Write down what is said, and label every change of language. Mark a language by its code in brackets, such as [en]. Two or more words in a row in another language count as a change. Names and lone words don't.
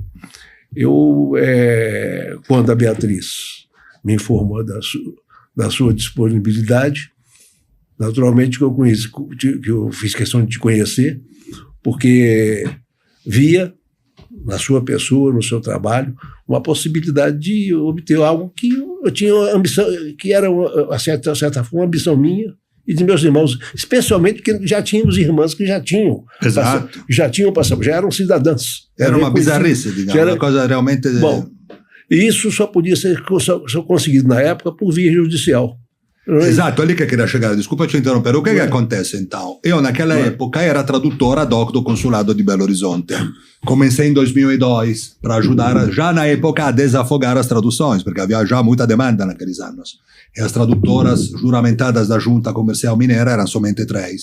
[pt] Quando a Beatriz me informou da sua disponibilidade, naturalmente que eu fiz questão de te conhecer, porque via na sua pessoa, no seu trabalho, uma possibilidade de obter algo que eu tinha ambição, que era, a certa forma, uma ambição minha e de meus irmãos, especialmente porque já tínhamos irmãs que já tinham passado, já eram cidadãs. Era uma bizarrice, digamos, uma coisa realmente... Bom, e isso só podia ser conseguido na época por via judicial. [it] Esatto, è lì che [pt] queria chegar. Desculpa te interrompere. O che acontece então? Io naquela época era tradutor ad hoc do consulado de Belo Horizonte. Comecei em 2002 para ajudar já na época a desafogar as traduções, porque havia já muita demanda naqueles anos. E as tradutoras juramentadas da Junta Comercial Mineira eram somente 3.